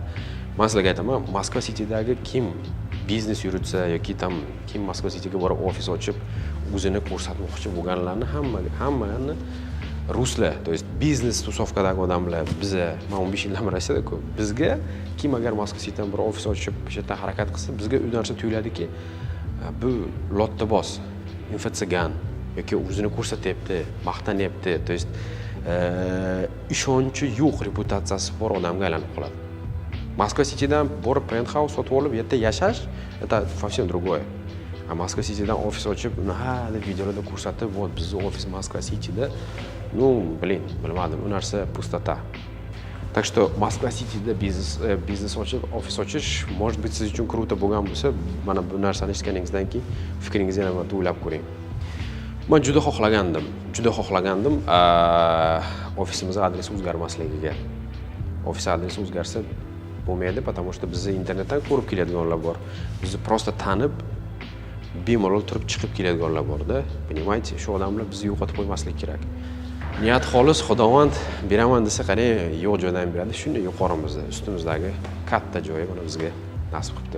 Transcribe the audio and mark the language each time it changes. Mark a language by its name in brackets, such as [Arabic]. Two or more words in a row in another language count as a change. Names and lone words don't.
[Uzbek] Men sizlarga aytaman, Moskva City'dagi kim biznes yuritsa yoki kim Moskva City'ga borib ofis ochib, o'zini ko'rsatmoqchi bo'lganlarni hammani ruslar, [Russian] то есть [Uzbek] biznes tusovkadagi odamlar, biza, men 15 yildan beri Rossiyada-ku, bizga kim agar Moskva City'dan bir ofis ochib, o'sha yerdan harakat qilsa, bizga u narsa tuyuladiki, bu lottobos, infatsagan yoki o'zini ko'rsatyapti, maqtanyapti, [Russian] то есть [Uzbek] ishonchi yo'q, reputatsiyasi bor odamga aylanib qoladi. Moskva City'dan borib penthouse sotib olib, yerda yashash, [Russian] это совсем другое. [Uzbek] A Moskva City'dan ofis ochib, uni deb videolarda ko'rsatib, "Вот, bizning ofis Moskva City'da." Bilmadim, u narsa pustota. [Russian] Так что [Uzbek] Moskva City'da biznes ochib, ofis ochish, [Russian] может быть, [Uzbek] siz uchun kruto bo'lgan bo'lsa, mana bu narsani eshitganingizdan keyin fikringizni yana marta o'ylab ko'ring. Men juda xohlagandim ofisimiz adresi o'zgarmasligiga. Ofis adresi o'zgarsa bo'lmaydi, [Russian] потому что [Uzbek] bizni internetdan ko'rib keladiganlar bor. Bizni просто tanib bemalol turib chiqib keladiganlar bor-da. Понимаете, shu odamlar bizni yo'qotib qo'ymaslik kerak. Niyat xolis, Xudovand beraman desa, qarang, yo'q joydan beradi. Shunday yuqorimizda, ustimizdagi katta joyi mana bizga nasib qilibdi.